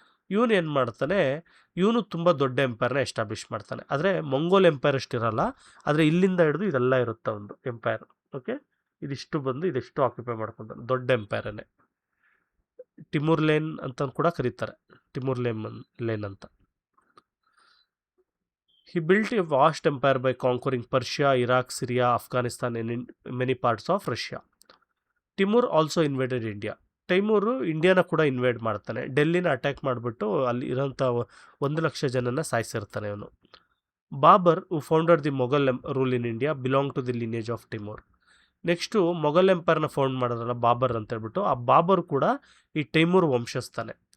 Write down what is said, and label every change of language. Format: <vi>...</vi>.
<kn>ಇವನು ಏನು ಮಾಡ್ತಾನೆ, ಇವನು ತುಂಬ ದೊಡ್ಡ ಎಂಪೈರ್ನ ಎಸ್ಟಾಬ್ಲಿಷ್ ಮಾಡ್ತಾನೆ. ಆದರೆ ಮಂಗೋಲ್ ಎಂಪೈರ್ ಅಷ್ಟಿರಲ್ಲ, ಆದರೆ ಇಲ್ಲಿಂದ ಹಿಡಿದು ಇದೆಲ್ಲ ಇರುತ್ತೆ ಒಂದು ಎಂಪೈರ್. ಓಕೆ, ಇದೆಷ್ಟು ಆಕ್ಯುಪೈ ಮಾಡ್ಕೊತಾನೆ, ದೊಡ್ಡ ಎಂಪೈರನ್ನೇ. ಟಿಮೂರ್ ಲೇನ್ ಅಂತ ಕೂಡ ಕರೀತಾರೆ, ಟಿಮೂರ್ ಲೇನ್ ಅಂತ.</kn> <en>He built a vast empire by conquering Persia, Iraq, Syria, Afghanistan and in many parts of Russia. Timur also invaded India.</en> <kn>ತೈಮೂರು ಇಂಡಿಯಾನ ಕೂಡ ಇನ್ವೇಡ್ ಮಾಡ್ತಾನೆ. ಡೆಲ್ಲಿನ ಅಟ್ಯಾಕ್ ಮಾಡಿಬಿಟ್ಟು ಅಲ್ಲಿ ಇರೋಂಥ 1,00,000 ಜನನ ಸಾಯಿಸಿರ್ತಾನೆ ಅವನು.</kn> <en>Babur who founder the Mughal rule in India belong to the lineage of Timur.</en> <kn>Next Mughal ಎಂಪೈರ್ನ found ಮಾಡೋದ್ರಲ್ಲ Babur ಅಂತ ಹೇಳ್ಬಿಟ್ಟು, ಆ ಬಾಬರ್ ಕೂಡ ಈ ತೈಮೂರ್ ವಂಶಸ್ಥಾನೆ.</kn>